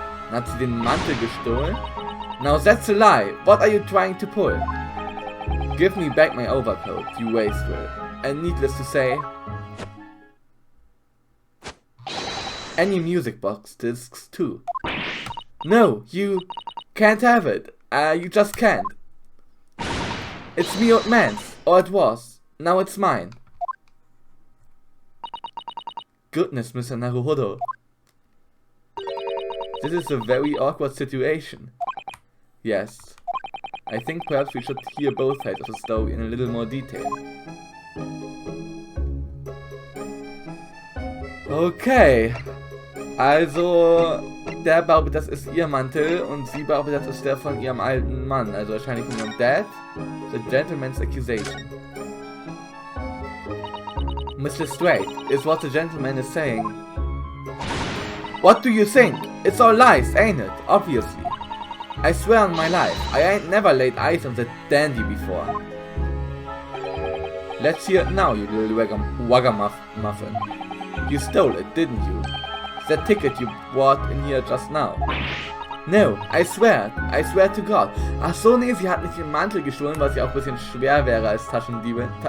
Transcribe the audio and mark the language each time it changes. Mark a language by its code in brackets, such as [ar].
[de] Hat sie den Mantel gestohlen? [en] Now that's a lie! What are you trying to pull? Give me back my overcoat, you wastrel. And needless to say, any music box discs too. No, you can't have it. You just can't. It's me old man's, or it was. Now it's mine. Goodness, Mr. Naruhodo. This is a very awkward situation. Yes. I think perhaps we should hear both sides of the story in a little more detail. Okay. [de] Also, der behauptet, das ist ihr Mantel und sie behauptet, das ist der von ihrem alten Mann. Also wahrscheinlich von ihrem Dad. [en] The gentleman's accusation. Mr. Straight, is what the gentleman is saying. What do you think? It's all lies, ain't it? Obviously. I swear on my life, I ain't never laid eyes on that dandy before. Let's hear it now, you little wagamuffin. You stole it, didn't you? That ticket you brought in here just now. No, I swear to God. [de] Ach so, nee, sie hat nicht den Mantel gestohlen, was ja auch ein bisschen schwer wäre als Taschendiebin.